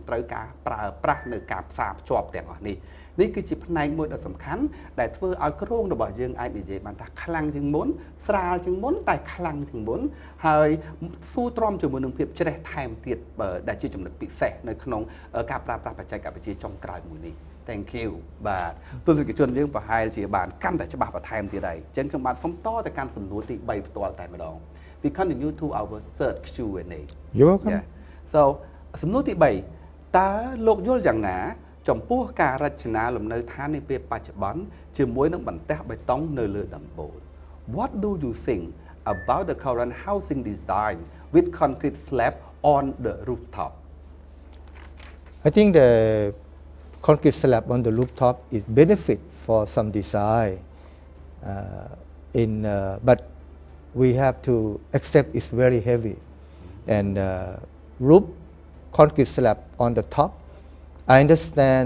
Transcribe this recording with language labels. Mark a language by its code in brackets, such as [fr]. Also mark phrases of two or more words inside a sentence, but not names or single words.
[km] ត្រូវការប្រើប្រាស់នៅការផ្សារភ្ជាប់ទាំងអស់នេះនេះគឺជាផ្នែកមួយដ៏សំខាន់ដែលធ្វើឲ្យគ្រោងរបស់យើងអាចនិយាយបានថាខ្លាំងជាងមុនស្រាលជាងមុនតែខ្លាំងជាងមុនហើយស៊ូទ្រាំជាមួយនឹងភាពជ្រេះថែមទៀតដែលជាចំណុចពិសេសនៅក្នុងការប្រើប្រាស់បច្ចេកវិទ្យាចុងក្រោយមួយនេះ [en] Thank you [km] បាទទស្សនិកជនយើងប្រហែលជាបានកាន់តែច្បាស់បន្ថែមទៀតហើយអញ្ចឹងខ្ញុំបាទសូមតទៅកាន់សំណួរទី3ផ្ទាល់តែម្ដង [en] We continue to our third Q&A You're welcome [km] So សំណួរទី3តើលោកយល់យ៉ាងណាចំពោះការរចនាលំនៅឋាននាពេលបច្ចុប្បន្នជាមួយនឹងបន្ទះបេតុងនៅលើដំបូល [en] What do you think about the current housing design with concrete slab on the rooftop? I think the concrete slab on the rooftop is benefit for some design but we have to accept it's very heavy and roof concrete slab on the top I understand.